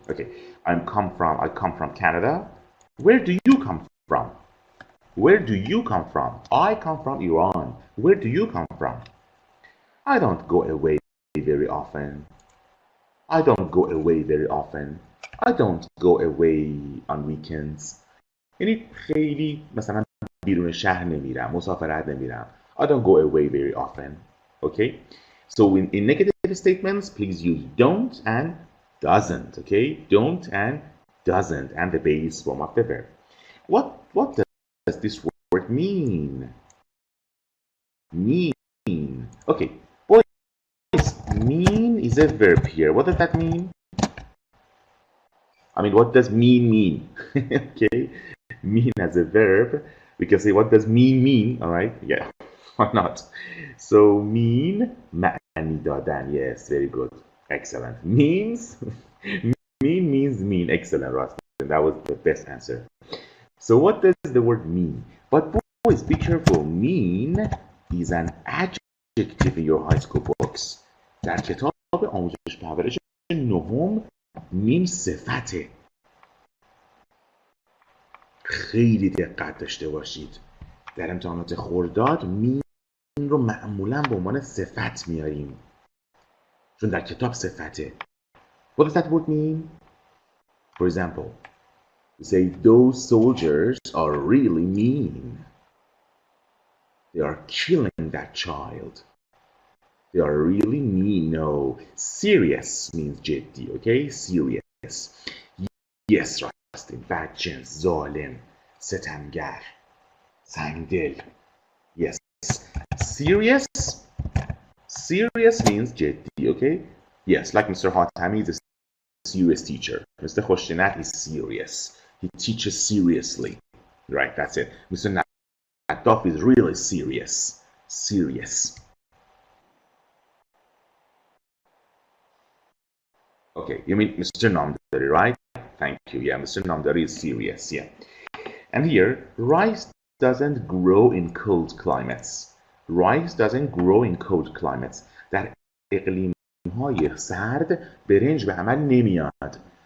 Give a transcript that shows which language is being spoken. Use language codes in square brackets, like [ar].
[en] Okay, I come from Canada. Where do you come from? Where do you come from? I come from Iran. Where do you come from? I don't go away very often. I don't go away very often. I don't go away on weekends. [fa] یعنی خیلی مثلا بیرون شهر نمیرم، مسافرت نمیرم. [en] I don't go away very often. Okay? So in negative statements, please use don't and doesn't. Okay? Don't and doesn't, and the base form of the verb. What does this word mean? Mean. Okay. Boys, mean is a verb here. What does that mean? I mean, what does mean? Okay? Mean as a verb. We can say, what does mean? All right? Yeah. Why not? So, mean, [fa] معنی دادن. [en] Yes, very good. Excellent. Means, means mean. Excellent, Ross. That was the best answer. So, what does the word mean? But boys, be careful. Mean is an adjective in your high school books. [fa] در کتاب آموزش پرورش نهم مین صفته. خیلی دقت داشته باشید. در امتحانات خرداد مین رو معمولا به عنوان صفت میاریم. چون در کتاب صفته. [en] What does that word mean? For example, we say those soldiers are really mean. They are killing that child. They are really mean. No, serious means [fa] جدی, [en] okay? Serious. yes [fa] راستی بدجنس ظالم ستمگر سنگدل [en] yes serious serious means [fa] جدی [en] okay yes like Mr. Hatami is a serious teacher. Mr. Khoshinat is serious. He teaches seriously. Right, that's it. Mr. Nadaf is really serious. Serious. Okay, you mean Mr. Namdari, right? Thank you. Yeah, Mr. Namdari is serious. Yeah. And here, rice doesn't grow in cold climates. Rice doesn't grow in cold climates. [fa] در اقلیم‌های سرد برنج به عمل نمیاد.